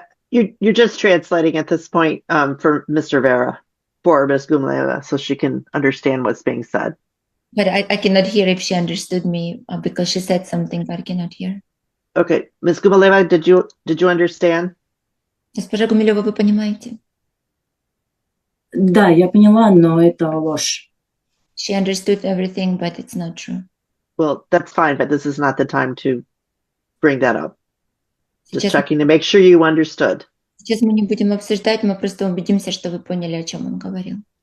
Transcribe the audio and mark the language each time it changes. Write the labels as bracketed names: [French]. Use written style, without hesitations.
[English] You're just translating at this point for Mr. Vera, for Ms. Gumleva, so she can understand what's being said. But I cannot hear if she understood me because she said something that I cannot hear. Okay, Ms. Gumleva, did you understand? [Russian] Госпожа Гумилева, вы понимаете? Да, я поняла, но это ложь. [English] She understood everything, but it's not true. Well, that's fine, but this is not the time to bring that up. Just [Russian] Сейчас, [English] checking to make sure you understood. [Russian] сейчас мы не будем обсуждать, мы просто убедимся, что вы поняли, о чем он говорил.